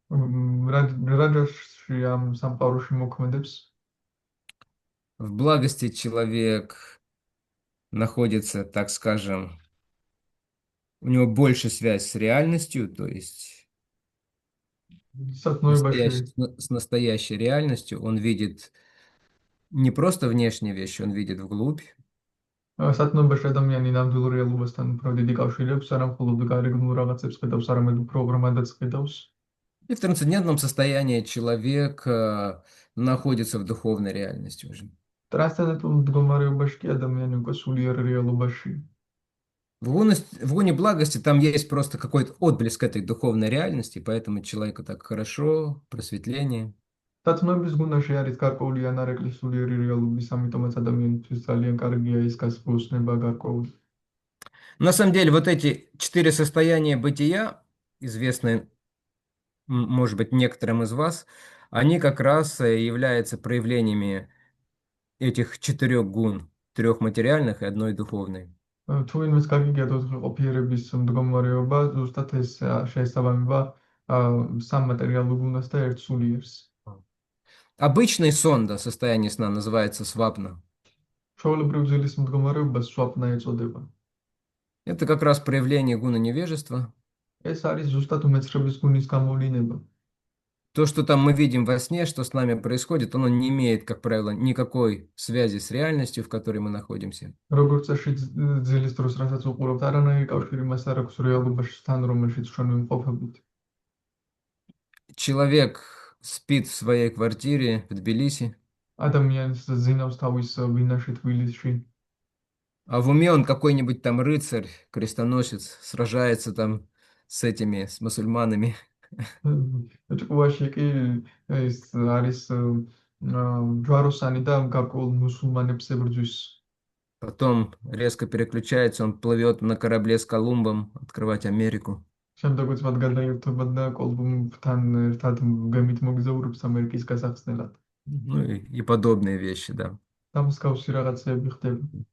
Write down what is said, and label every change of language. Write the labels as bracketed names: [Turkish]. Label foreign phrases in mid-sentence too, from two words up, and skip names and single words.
[Georgian] რაჯაში ამ სამყაროში მოქმედებს. [Russian] В благости человек находится, так скажем, у него больше связь с реальностью, то есть [Georgian] სათნოებაში [Russian] с настоящей реальностью. Он видит не просто внешние вещи, он видит вглубь. [Georgian] სათნოებაში ადამიანი ნამდვილ რეალობასთან უფრო დიდი კავშირი აქვს, არა მხოლოდ გარეგნულ რაღაცებს ხედავს, არამედ უფრო ღრმადაც ხედავს. [Russian] И в трансцендентном состоянии человек находится в духовной реальности уже. [Georgian] ტრანსცენდენტულ მდგომარეობაში კი ადამიანი უკვე სულიერ რეალობაში. [Russian] В гуне благости там есть просто какой-то отблеск этой духовной реальности, поэтому человеку так хорошо, просветление. [Georgian] სათნოების გუნაში არის გარკვეული ანარეკლი სულიერი რეალობის, ამიტომაც ადამიანისთვის ძალიან კარგია ის გასხივოსნება გარკვეული. [Russian] На самом деле, вот эти четыре состояния бытия, известные, может быть, некоторым из вас, они как раз являются проявлениями этих четырех гун, трех материальных и одной духовной. [Georgian] თუ ვინმეს გაგიგებთ ყოფიერების მდგომარეობა, ზუსტად ეს შეესაბამება სამ მატერიალურ გუნდს და ერთ სულიერს. [Russian] Обычный сон, да, состояние сна называется свапна. [Georgian] ჩვეულებრივ ძილის მდგომარეობას სვაპნა ეწოდება. [Russian] Это как раз проявление гуна невежества. [Georgian] ეს არის ზუსტად უმეცრების გუნის გამოვლინება. [Russian] То, что там мы видим во сне, что с нами происходит, оно не имеет, как правило, никакой связи с реальностью, в которой мы находимся. [Georgian] როგორც წესი ძილის დროს რასაც უყურებთ, არანაირი კავშირი მას არ აქვს რეალობასთან, რომელშიც ჩვენ ვიმყოფებით. [Russian] Человек спит в своей квартире в Тбилиси, [Georgian] ადამიანს ზინავს თავის ბინაში თბილისში. [Russian] а в уме он какой-нибудь там рыцарь, крестоносец, сражается там с этими, с мусульманами. [Georgian] ჭკუაში კი ეს არის ჯვაროსანი და გარკვეულ მუსულმანებს ებრძვის. [Russian] Потом резко переключается, он плывет на корабле с Колумбом открывать Америку. [Georgian] შემდეგაც მათ გადაერთობათ და კოლუმბთან ერთად გემით მოგზაურობს ამერიკის გასახსნელად. [Russian] Ну и подобные вещи, да. [Georgian] და მსგავსი რაღაცეები ხდება.